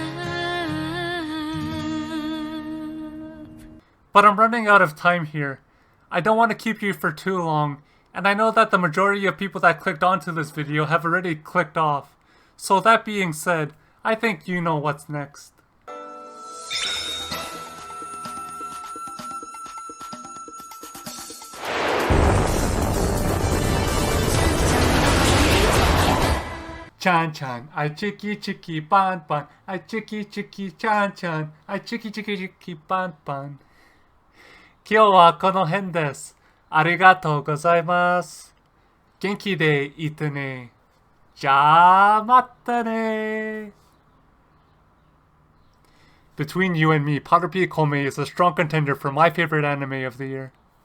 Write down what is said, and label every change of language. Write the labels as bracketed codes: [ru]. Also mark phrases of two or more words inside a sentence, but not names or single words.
[en] Love. But I'm running out of time here. I don't want to keep you for too long, and I know that the majority of people that clicked onto this video have already clicked off. So that being said, I think you know what's next. Chan chan, I chicky chicky ban ban, I chicky chicky chan chan, I chicky chicky chicky ban ban. [ja] 今日はこの辺です。ありがとうございます。元気でいてね。じゃあまたね。 [en] Between you and me, Parapi Kome is a strong contender for my favorite anime of the year.